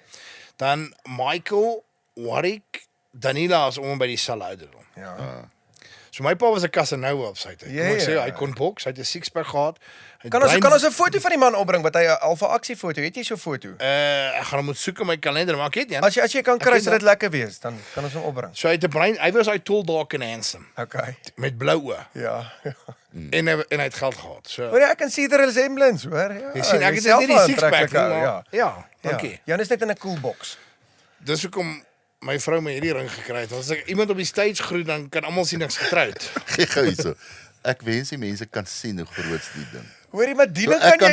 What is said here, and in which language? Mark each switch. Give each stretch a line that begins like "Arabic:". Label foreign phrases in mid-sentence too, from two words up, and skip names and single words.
Afrikaans: Dan Michael, Warwick, Danila is om by dieselfde ouderdom. Ja. So my pa was 'n Casanova op sy tyd. Ja, Kom ek sê, ja. hy kon boks, hy het 'n six-pack gehad. Hy Kan ons 'n foto van die man opbring wat hy 'n alfa aksiefoto, het jy so 'n foto? ek gaan hom moet soek in my kalender, maar ek het nie. As jy kan kry, Ek sal het dit lekker wees, dan kan ons hom opbring. So hy het 'n brein, hy was hy
English: tall, dark and handsome
Afrikaans: Okay. met blou oë Ja. en hy het geld gehad. So Hoor jy, ek kan
English: see the resemblance,
Afrikaans: hoor. Ja. jy sien ek het self net die wel six-pack nie, aantreklike ou, maar Ja. ja, dankie. Jan is net in 'n
English: cool box.
Afrikaans: Dis hoekom my vrou my hierdie ring gekry het. As ek iemand op die stage groet, dan kan almal sien ek's getroud. Gee gou hierso. Ek wens die mense kan sien hoe groot is die ding. Hoorie, maar die So ding ek